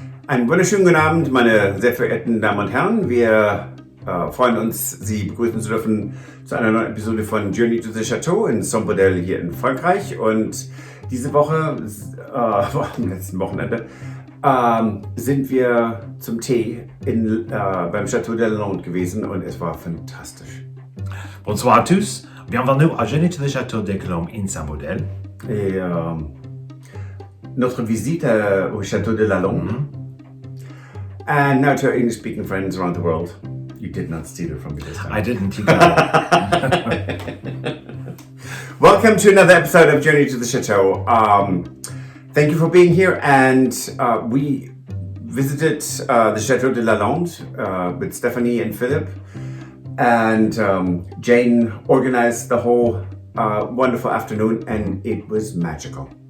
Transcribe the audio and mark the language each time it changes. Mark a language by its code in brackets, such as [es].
[de] Einen wunderschönen guten Abend, meine sehr verehrten Damen und Herren. Wir freuen uns, Sie begrüßen zu dürfen zu einer neuen Episode von Journey to the Chateau in Saint-Bodel hier in Frankreich. Und diese Woche, am letzten Wochenende, sind wir zum Tee beim Château de Lalande gewesen und es war fantastisch. [fr] Bonsoir à tous, bienvenue à Journey to the Château de Colombe in Saint-Bodel. Et notre visite au Château de Lalande. [en] And now to our English-speaking friends around the world. You did not steal it from me this time. I didn't, you got it. Welcome to another episode of Journey to the Chateau. Thank you for being here, and we visited the Château de Lalande with Stephanie and Philip, and Jane organized the whole wonderful afternoon, and it was magical.